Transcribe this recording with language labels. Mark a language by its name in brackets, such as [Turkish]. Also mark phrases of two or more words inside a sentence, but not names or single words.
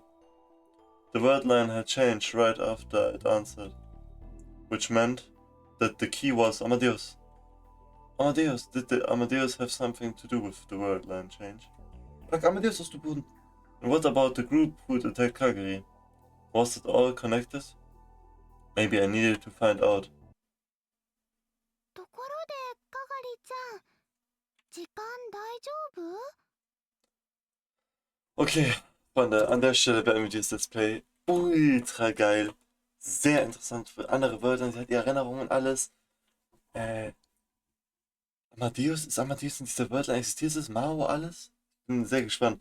[English] The word line had changed right after it answered, which meant that the key was Amadeus. Did the Amadeus have something to do with the word line change? [German] Like Amadeus aus dem Boden. [English] And what about the group who attacked Kageri? Was it all connected? Maybe I needed to find out. [Japanese] ところで、かがりちゃん、時間大丈夫？ [German] Okay, Freunde, an der Stelle beenden wir dieses Let's Play. Ultra geil. Sehr interessant für andere Wörter. Sie hat die Erinnerungen und alles. Ist Amadeus in dieser Wörter existiert es? Mao, alles? Bin sehr gespannt.